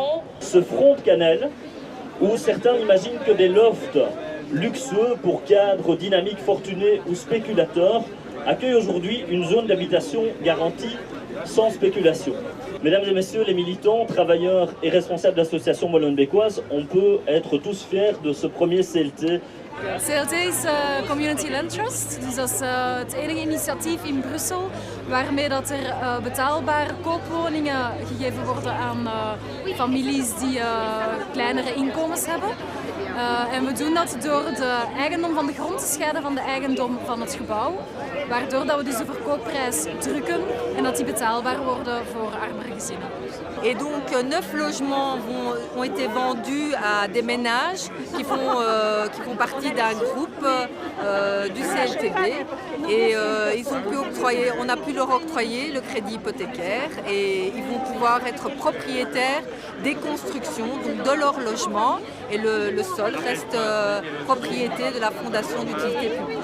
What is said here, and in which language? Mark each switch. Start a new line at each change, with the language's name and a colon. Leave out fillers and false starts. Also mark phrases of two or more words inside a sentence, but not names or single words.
French: Ce front de Canel, où certains imaginent que des lofts luxueux pour cadres dynamiques, fortunés ou spéculateurs, accueille aujourd'hui une zone d'habitation garantie sans spéculation. Mesdames et messieurs les militants, travailleurs et responsables d'associations molenbeekoises, on peut être tous fiers de ce premier CLT.
Dutch: CLT is
English: Community Land Trust,
Dutch: dus dat is het enige initiatief in Brussel waarmee dat er betaalbare koopwoningen gegeven worden aan families die kleinere inkomens hebben. En we doen dat door de eigendom van de grond te scheiden van de eigendom van het gebouw, waardoor dat we dus de verkoopprijs drukken en dat die betaalbaar worden voor armere gezinnen.
French: Et donc 9 logements ont été vendus à des ménages qui font partie d'un groupe du CLTB et on a pu leur octroyer le crédit hypothécaire et ils vont pouvoir être propriétaires des constructions, donc de leur logement, et le sol reste propriété de la Fondation d'utilité publique.